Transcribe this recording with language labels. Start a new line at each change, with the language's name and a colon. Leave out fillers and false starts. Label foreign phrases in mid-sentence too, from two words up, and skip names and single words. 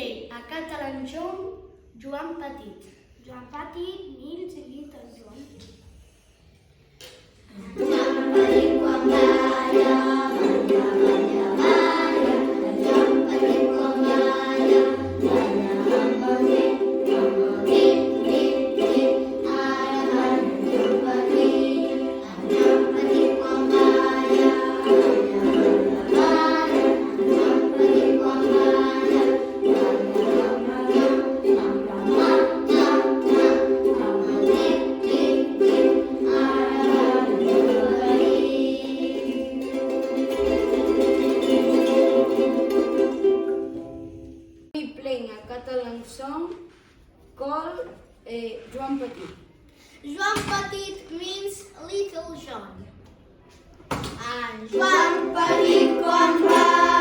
Catalan: a Catalunya, Joan Petit.
English: Joan Petit means little Joan.
Catalan: Joan Petit quan balla, balla, balla, balla. Joan Petit quan balla, balla amb el dit, dit, dit. Ara balla Joan Petit. Joan Petit quan balla, balla, balla, balla. Joan Petit quan balla, balla amb el dit, amb el dit, amb el dit, dit, dit. Ara balla Joan Petit.
English: We playing a Catalan song called Joan Petit. Joan Petit means little John.
Catalan: Joan Petit quan va